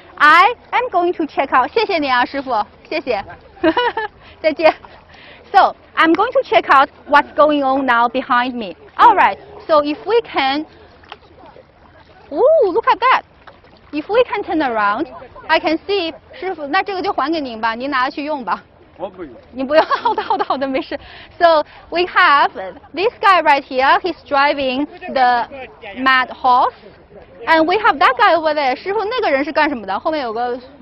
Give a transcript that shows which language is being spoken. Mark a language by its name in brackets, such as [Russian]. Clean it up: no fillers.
[English] I am going to check out. [Chinese] 谢谢你啊，师傅，谢谢。再见。 [English] So I'm going to check out what's going on now behind me. All right. So if we can, ooh, look at that. If we can turn around, I can see. [Chinese] 师傅，那这个就还给您吧，您拿去用吧。我不用。你不用，好的，没事。 [English] So we have this guy right here. He's driving the mad horse. And we have that guy over there. [Chinese] 师傅，那个人是干什么的？后面有个